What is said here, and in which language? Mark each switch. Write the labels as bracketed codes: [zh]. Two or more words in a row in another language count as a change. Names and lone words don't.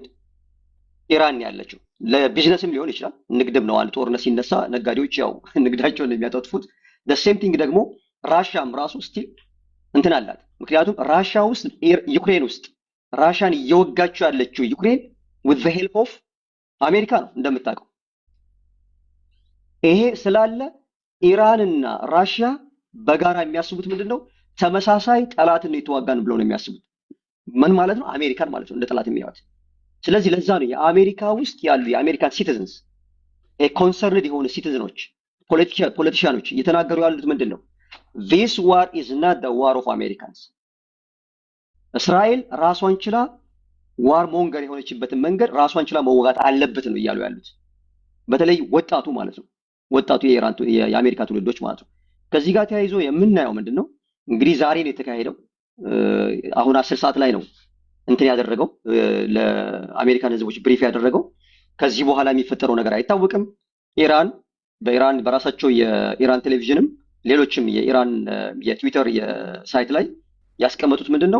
[am] ኢራን ያለችው ለቢዝነስም ሊሆን ይችላል። ንግድም ነው። አንድ ጦርነት ሲነሳ ነጋዴዎች ያው ንግዳቸውን የሚያጠጥፉት። [en] same thing [am] ደግሞ ራሻም ራሱ ስቲል እንትን አላት። ምክንያቱም ራሻ ውስጥ ዩክሬን ውስጥ ራሻን እየወጋቸው ያለችው ዩክሬን [en] with the help of [am] አሜሪካ ነው እንደምታውቀው። ይሄ ስላለ ኢራንና ራሽያ በጋራ የሚያስቡት ምንድነው? ተመሳሳይ ጠላትን ነው የተዋጋን ብለው ነው የሚያስቡት። ምን ማለት ነው? አሜሪካን ማለት ነው እንደ ጠላት የሚያዩት። ስለዚህ ለዛ ነው የአሜሪካ ውስጥ ያሉ የአሜሪካን [en] citizens concerned [am] የሆኑ ሲቲዝኖች ፖለቲሻኖች እየተናገሩ ያሉት ምንድነው? [en] this war is not the war of Americans። [am] እስራኤል ራሷን ችላ [en] war monger [am] የሆነችበትን መንገድ ራሷን ችላ መወጋት አለበት ነው እያሉ ያሉት። በተለይ ወጣቱ ማለት ነው። ወጣቱ የአሜሪካ ትውልዶች ማለት ነው። ከዚህ ጋር ተያይዞ የምናየው ምንድነው? እንግዲህ ዛሬ ነው የተካሄደው። አሁን 10 ሰዓት ላይ ነው እንትን ያደረገው ለአሜሪካን ህዝቦች ብሪፍ ያደረገው። ከዚህ በኋላ የሚፈጠረው ነገር አይታወቅም። በኢራን በራሳቸው የኢራን ቴሌቪዥንም ሌሎችም የኢራን የትዊተር የሳይት ላይ ያስቀመጡት ምንድነው?